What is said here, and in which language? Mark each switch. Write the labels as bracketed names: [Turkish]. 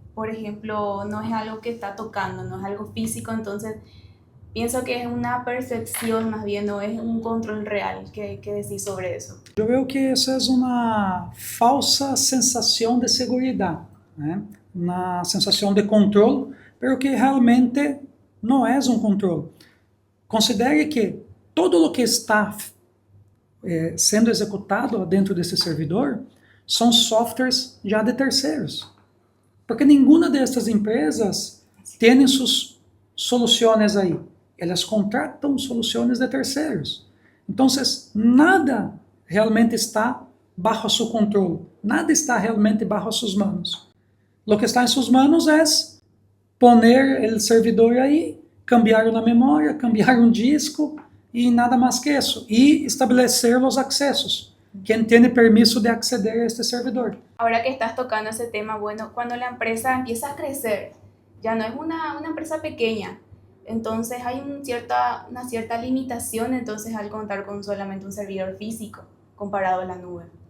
[Spanish] Por ejemplo, no es algo que está tocando, no es algo físico, entonces pienso que es una percepción más bien, no es un control real. ¿Qué decir sobre eso? Yo veo que eso es una falsa sensación de seguridad, né? Una sensación de control, pero que realmente no es un control. [Portuguese] Considere que todo lo que está sendo executado dentro desse servidor são softwares já de terceiros. Porque nenhuma dessas empresas tem suas soluções aí. Elas contratam soluções de terceiros. Então, nada realmente está bajo su controle. Nada está realmente bajo suas manos. Lo que está em suas manos é poner o servidor aí, cambiar na memória, cambiar um disco e nada mais que isso. E estabelecer os acessos. [Spanish] Quien tiene permiso de acceder a este servidor. Ahora que estás tocando ese tema, bueno, cuando la empresa empieza a crecer, ya no es una empresa pequeña, entonces hay una cierta limitación entonces al contar con solamente un servidor físico comparado a la nube.